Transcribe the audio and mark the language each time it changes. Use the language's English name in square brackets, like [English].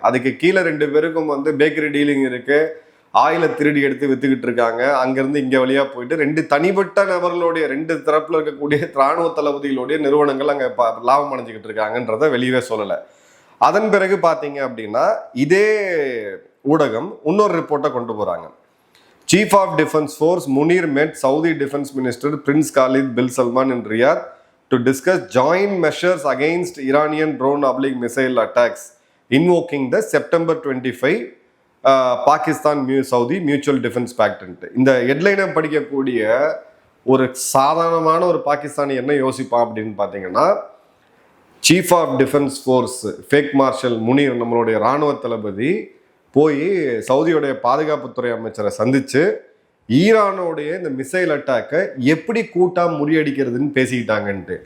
[Tamil] அதுக்கு கீழே 2 பேருக்கும் வந்து பேக்கரி டீலிங் இருக்கு, ஆயில திருடி எடுத்து வித்துக்கிட்டு இருக்காங்க. அங்கேருந்து இங்கே வழியாக போயிட்டு 2 தனிப்பட்ட நபர்களுடைய 2 தரப்பில் இருக்கக்கூடிய இராணுவ தளபதிகளுடைய நிறுவனங்கள் அங்கே லாபம் அடைஞ்சிக்கிட்டு இருக்காங்கன்றத வெளியவே சொல்லலை. அதன் பிறகு பார்த்தீங்க அப்படின்னா இதே ஊடகம் இன்னொரு ரிப்போர்ட்டை கொண்டு போகிறாங்க. [English] Chief of Defense Force Munir met Saudi Defense Minister Prince Khalid bin Salman in Riyadh to discuss joint measures against Iranian drone/missile attacks, invoking the September 25 Pakistan-Saudi Mutual Defense Pact. [Tamil] இந்த ஹெட்லைனை படிக்கக்கூடிய ஒரு சாதாரணமான ஒரு பாகிஸ்தானி என்ன யோசிப்பான் அப்படின்னு பார்த்தீங்கன்னா, chief of defence force fake marshal Munir, நம்மளுடைய இராணுவ தளபதி போய் சவுதியோடைய பாதுகாப்புத்துறை அமைச்சரை சந்திச்சு ஈரானோடைய இந்த மிசைல் அட்டாக்கை எப்படி கூட்டா முறியடிக்கிறதுன்னு பேசிக்கிட்டாங்கன்ட்டு.